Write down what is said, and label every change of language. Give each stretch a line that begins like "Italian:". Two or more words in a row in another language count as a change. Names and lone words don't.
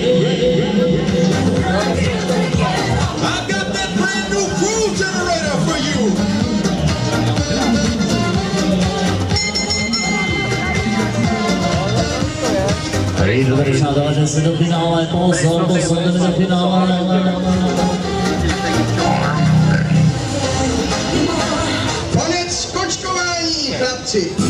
English: I've got that brand new groove generator for you.
Czech: Jdeme, přátelé, že se do finále, pozor, jdeme do finále. Chlapci.